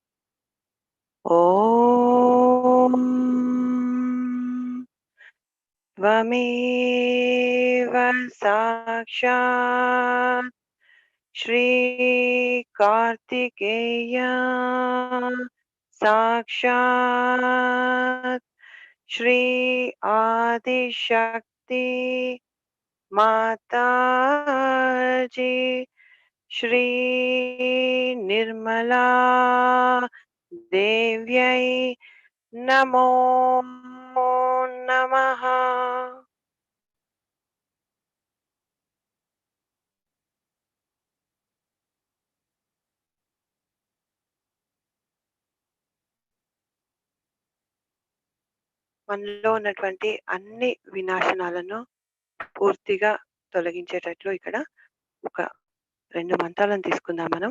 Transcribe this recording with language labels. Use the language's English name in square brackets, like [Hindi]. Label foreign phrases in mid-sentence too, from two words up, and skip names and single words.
[Sanskrit] ఓం త్వమేవ సాక్షాత్ శ్రీ కార్తికేయ సాక్షాత్ శ్రీ ఆదిశక్తి माताजी श्री निर्मला దేవ్యై నమో నమః. [Telugu] మనలో ఉన్నటువంటి అన్ని వినాశనాలను పూర్తిగా తొలగించేటట్లు ఇక్కడ ఒక 2 మంత్రాలను తీసుకుందాం మనం.